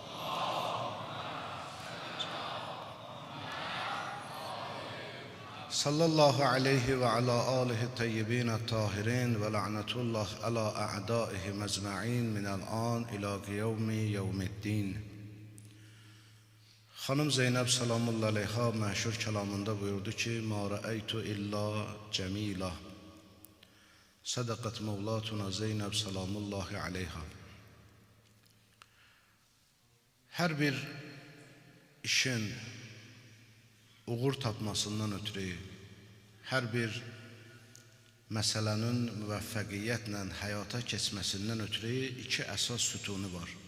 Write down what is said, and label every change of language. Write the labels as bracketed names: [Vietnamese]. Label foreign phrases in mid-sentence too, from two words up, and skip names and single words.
[Arabic] صلى الله عليه وعلى آله الطيبين الطاهرين ولعنة الله على أعدائهم أجمعين من الآن إلى يوم الدين. [Azerbaijani] Xanım Zeynəb [Arabic] سلام الله عليها [Azerbaijani] məşhur kəlamında buyurdu ki, [Arabic] "ما رأيت إلا جميلا." صدقت مولاتنا زينب سلام الله عليها. [Azerbaijani] Hər bir işin uğur tapmasından ötürü, hər bir məsələnin müvəffəqiyyətlə həyata keçməsindən ötürü iki əsas sütunu var.